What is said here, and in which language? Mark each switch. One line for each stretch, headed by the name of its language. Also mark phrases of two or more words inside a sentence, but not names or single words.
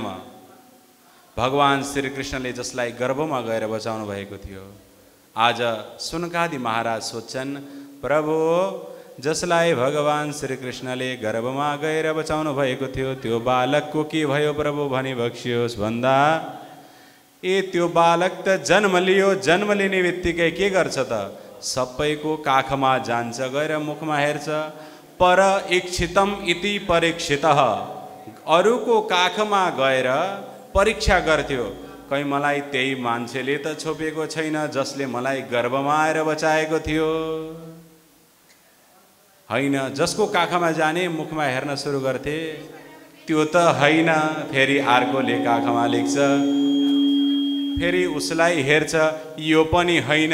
Nepali: भगवान श्री कृष्णले जसलाई गर्भमा गएर बचाउनु भएको थियो, आज सुनकादी महाराज सोध्छन्, प्रभु जसलाई भगवान श्री कृष्णले गर्भमा गएर बचाउनु भएको थियो, त्यो बालकको के भयो प्रभु भनी बक्सियोस् भन्दा, ए त्यो बालक त जन्म लियो, जन्म लिने बित्तिकै के गर्छ त? सबैको काखमा जान्छ, गएर मुखमा हेर्छ।
Sanskrit: पर इक्षितम इति परीक्षितः,
Nepali: अरूको काखमा गएर परीक्षा गर्थ्यो। कहीँ मलाई त्यही मान्छेले त छोपेको छैन जसले मलाई गर्भमा आएर बचाएको थियो। हैन, जसको काखमा जाने मुखमा हेर्न सुरु गर्थे, त्यो त हैन, फेरि अर्कोले काखमा लेख्छ, फेरि उसलाई हेर्छ, यो पनि हैन।